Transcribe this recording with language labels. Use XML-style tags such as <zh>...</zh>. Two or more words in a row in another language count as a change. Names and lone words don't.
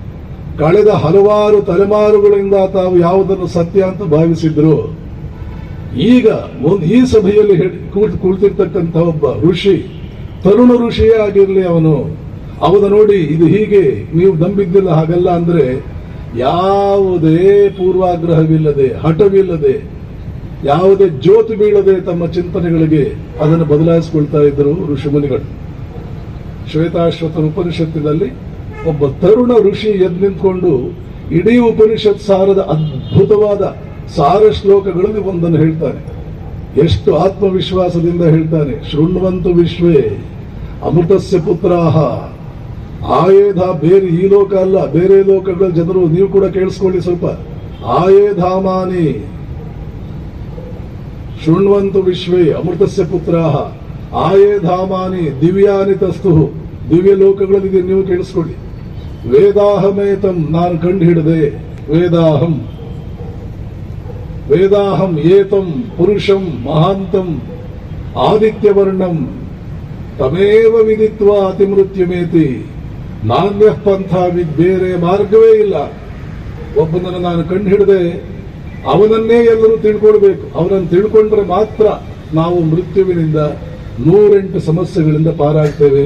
<kn>ಕಳೆದ ಹಲವಾರು ತಲೆಮಾರುಗಳಿಂದ ತಾವು ಯಾವುದನ್ನು ಸತ್ಯ ಅಂತ ಭಾವಿಸಿದ್ರು ಈಗ ಈ ಸಭೆಯಲ್ಲಿ ಕುಳಿತಿರ್ತಕ್ಕಂಥ ಒಬ್ಬ ಋಷಿ, ತರುಣ ಋಷಿಯೇ ಆಗಿರಲಿ ಅವನ ನೋಡಿ ಇದು ಹೀಗೆ ನೀವು ನಂಬಿದ್ದಿಲ್ಲ ಹಾಗಲ್ಲ ಅಂದ್ರೆ ಯಾವುದೇ ಪೂರ್ವಾಗ್ರಹವಿಲ್ಲದೆ, ಹಠವಿಲ್ಲದೆ, ಯಾವುದೇ ಜ್ಯೋತಿ ಬೀಳದೆ ತಮ್ಮ ಚಿಂತನೆಗಳಿಗೆ ಅದನ್ನು ಬದಲಾಯಿಸಿಕೊಳ್ತಾ ಇದ್ದರು ಋಷಿಮುನಿಗಳು. ಶ್ವೇತಾಶ್ವತರ ಉಪನಿಷತ್ತಿನಲ್ಲಿ ಒಬ್ಬ ತರುಣ ಋಷಿ ಎದ್ದು ನಿಂತ್ಕೊಂಡು ಇಡೀ ಉಪನಿಷತ್ ಸಾರದ ಅದ್ಭುತವಾದ ಸಾರ ಶ್ಲೋಕಗಳಲ್ಲಿ ಒಂದನ್ನು ಹೇಳ್ತಾನೆ. ಎಷ್ಟು ಆತ್ಮವಿಶ್ವಾಸದಿಂದ ಹೇಳ್ತಾನೆ.</kn> <sa>ಶೃಣ್ವಂತು ವಿಶ್ವೇ ಅಮೃತಸ್ಯ ಪುತ್ರಾಹ.</sa> <kn>ಆಯೇಧ, ಬೇರೆ ಈ ಲೋಕ ಅಲ್ಲ, ಬೇರೆ ಲೋಕಗಳ ಜನರು ನೀವು ಕೂಡ ಕೇಳಿಸ್ಕೊಳ್ಳಿ ಸ್ವಲ್ಪ.</kn> <sa>ಆಯೇಧಾಮಾನಿ ಶೃಣ್ವಂತು ವಿಶ್ವೇ ಅಮೃತಸ್ಯ ಪುತ್ರಾಹ ಆಯೇಧಾಮಾನಿ ದಿವ್ಯಾನಿ ತಸ್ತು.</sa> <kn>ದಿವ್ಯ ಲೋಕಗಳಲ್ಲಿ ನೀವು ಕೇಳಿಸ್ಕೊಳ್ಳಿ. ವೇದಾಹಮೇತಂ, ನಾನು ಕಂಡು ಹಿಡದೆ.</kn> <sa>ವೇದಾಹಂ ಏತಂ ಪುರುಷಂ ಮಹಾಂತಂ ಆದಿತ್ಯವರ್ಣಂ ತಮೇವ ವಿದಿತ್ವ ಅತಿಮೃತ್ಯುಮೇತಿ. ನಾಣ್ಯ ಪಂಥ,</sa> <kn>ಬೇರೆ ಮಾರ್ಗವೇ ಇಲ್ಲ. ಒಬ್ಬನನ್ನು ನಾನು ಕಂಡು ಹಿಡದೆ ಅವನನ್ನೇ ಎಲ್ಲರೂ ತಿಳ್ಕೊಳ್ಬೇಕು. ಅವನನ್ನು ತಿಳ್ಕೊಂಡ್ರೆ ಮಾತ್ರ ನಾವು ಮೃತ್ಯುವಿನಿಂದ 108 ಸಮಸ್ಯೆಗಳಿಂದ ಪಾರಾಗ್ತೇವೆ.</kn>